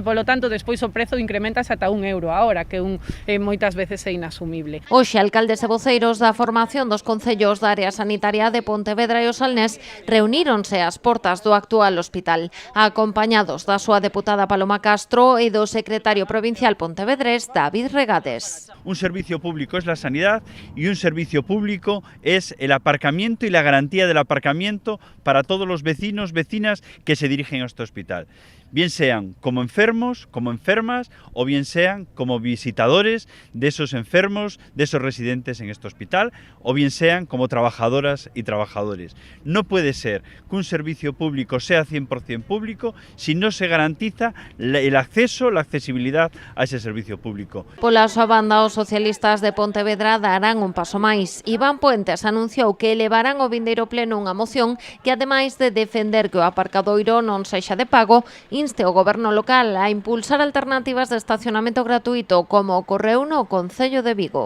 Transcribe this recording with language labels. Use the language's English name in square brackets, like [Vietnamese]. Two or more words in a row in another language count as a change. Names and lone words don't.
[Galician] E polo tanto, despois o prezo incrementas ata €1 a hora, que moitas veces é inasumible. Hoxe, alcaldes e voceiros da formación dos concellos da área sanitaria de Pontevedra e o Salnés reuníronse ás portas do actual hospital, acompañados da súa deputada Paloma Castro e do secretario provincial pontevedrés David Regades. [Spanish] Un servicio público es la sanidad y un servicio público es el aparcamiento y la garantía del aparcamiento para todos los vecinos, vecinas que se dirigen a este hospital. Bien sean como enfermos, como enfermas o bien sean como visitadores de esos enfermos, de esos residentes en este hospital o bien sean como trabajadoras y trabajadores. No puede ser que un servicio público sea 100% público si no se garantiza el acceso, la accesibilidad a ese servicio público. [Galician] Pola súa banda, os socialistas de Pontevedra darán un paso máis. Iván Puentes anunciou que elevarán ao vindeiro pleno unha moción que, ademais de defender que o aparcadoiro non sexa de pago, inste o goberno local a impulsar alternativas de estacionamento gratuito, como ocorreu no Concello de Vigo.